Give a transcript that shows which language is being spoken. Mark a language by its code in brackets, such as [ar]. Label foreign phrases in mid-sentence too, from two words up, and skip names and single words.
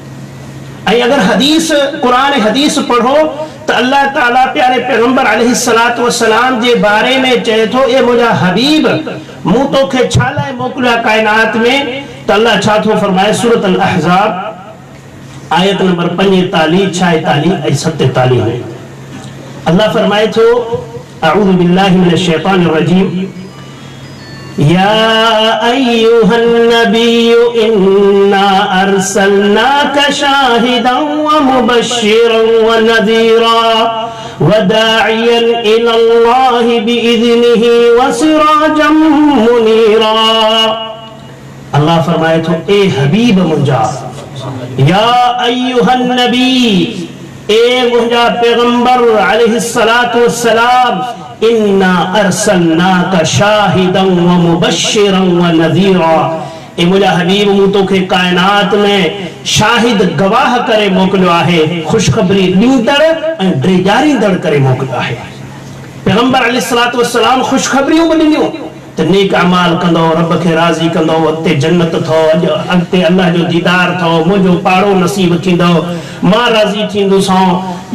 [sd] ऐं अगरि हदीस क़ुरान हदीस पढ़ो त अल्लाह ताला प्यारे पैगंबर [ar] عليه الصلاة والسلام [sd] जे बारे में चए थो, ए मुंहिंजा हबीब, मूं तोखे छा लाइ मोकिलियो आहे काइनात में? त अल्लाह छा थो फरमाए? सूरत अल अहज़ाब आयत नंबर 45, 46 ऐं 47 में अल्लाह फरमाए थो, [ar] أعوذ بالله من الشيطان الرجيم، يا أيها النبي إنا أرسلناك شاهدا ومبشرا ونذيرا وداعيا إلى الله بإذنه وسراجا منيرا. [sd] अल्लाह फरमाए थो, ए हबीब मुंहिंजा, [ar] يا أيها النبي, [sd] ए मुंहिंजा पैगंबर [ar] عليه الصلاة والسلام, إنا أرسلناك شاهدا ومبشرا ونذيرا, [sd] ए मुंहिंजा हबीब, मूं तोखे काइनात में शाहिद गवाह करे मोकिलियो आहे, ख़ुशख़बरी ॾींदड़ ऐं ड्रेजारींदड़ करे मोकिलियो आहे। पैगंबर [ar] عليه الصلاة والسلام [sd] ख़ुशख़बरियूं बि ॾिनियूं त नेक अमाल कंदो, रब खे राज़ी कंदो, अॻिते जन्नत अथव, अॻिते अल्लाह जो दीदार अथव, मुंहिंजो पाड़ो नसीब थींदो, मां राज़ी थींदुसि।